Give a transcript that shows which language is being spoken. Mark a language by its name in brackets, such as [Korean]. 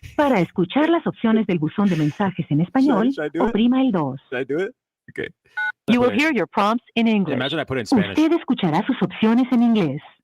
[Spanish] Para escuchar las opciones del buzón de mensajes en español, oprima el 2. [English] Should I do it? Okay. You will hear your prompts in English. Imagine I put it in Spanish. [Spanish] Usted escuchará sus opciones en inglés.